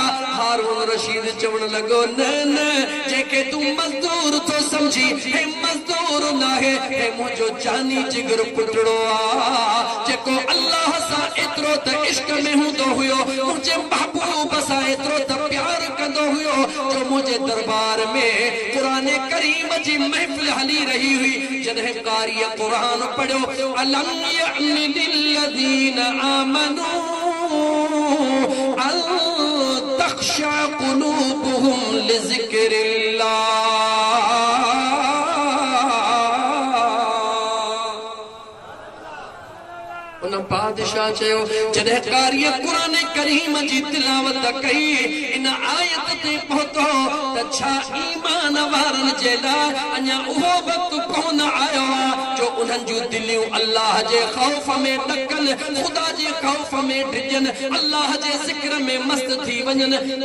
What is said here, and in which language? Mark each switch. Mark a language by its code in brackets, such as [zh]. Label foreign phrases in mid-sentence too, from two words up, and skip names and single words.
[sd] हारून रशीद चवण लगो, न न जेके तू मजदूर तो समझी, हे मजदूर नाहे, हे मुझो जानी जिगर पुटड़ो आ जेको अल्लाह सा एतरो त इश्क में हूंदो हुयो, मुझे महबूब सा एतरो त प्यार कंदो हुयो। जो मुझे दरबार में कुरान करीम जी महफिल हली रही हुई, जॾहिं कारी कुरान पढ़ियो, [ar] ألم يأن للذين آمنوا أن تخشع قلوبهم لذكر الله. [sd] उन बादशाह चयो, जॾहिं कारी कुरान करीम जी तिलावत कई, इन आयत ते पहुतो त छा ईमान वारनि जे लाइ अञा उहो वक़्तु कोन आयो आहे जो उन्हनि जूं दिलियूं अल्लाह जे ख़ौफ़ में ॾकनि, ख़ुदा जे ख़ौफ़ में डिॼनि, अल्लाह जे ज़िक्र में मस्त थी वञनि।